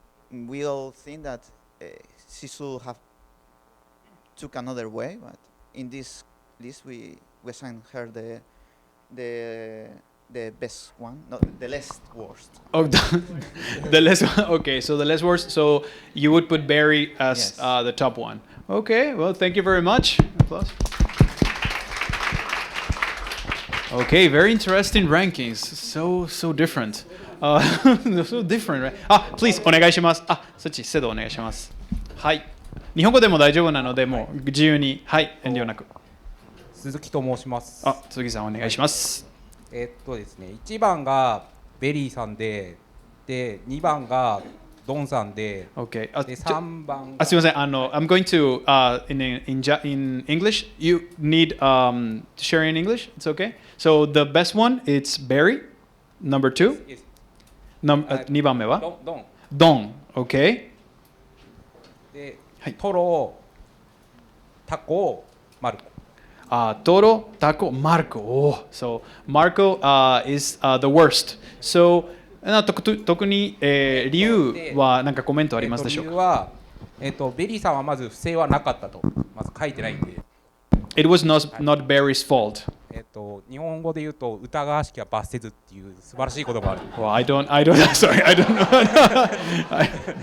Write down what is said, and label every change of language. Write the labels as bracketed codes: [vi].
[en] We all think that she should have took another way, but in this list we assigned her the best one, not the least worst. Oh, the less. Okay, so the less worse. So you would put Barry as Yes. the top one. Okay. Well, thank you very much. Applause. Okay, very interesting rankings. So different. So different, right? Please [ja] お願いします。そっちセドお願いします。はい。日本語でも大丈夫なのでもう自由に遠慮なく。鈴木と申します。鈴木さんお願いします。ですね、1番がベリーさんで、2番がドンさんで、 [en] Okay. [ja] で3番がすみません。 [en] I'm going to in English. You need share in English. It's okay. So the best one it's Barry. Number 2. [ja] 2番目はドン。ドン。Okay. で、はいトロ、タコ、マルコ。 [en] Toro, Taco, Marco. Oh, so Marco is the worst. [ja] So 特に、理由は何かコメントありますでしょうか？理由は、ベリーさんはまず不正はなかったと、まず書いてないんで。 [en] It was not Barry's fault. [ja] 日本語で言うと疑わしきは罰せずっていう素晴らしい言葉がある。 [en] Well, I don't, sorry, I don't know.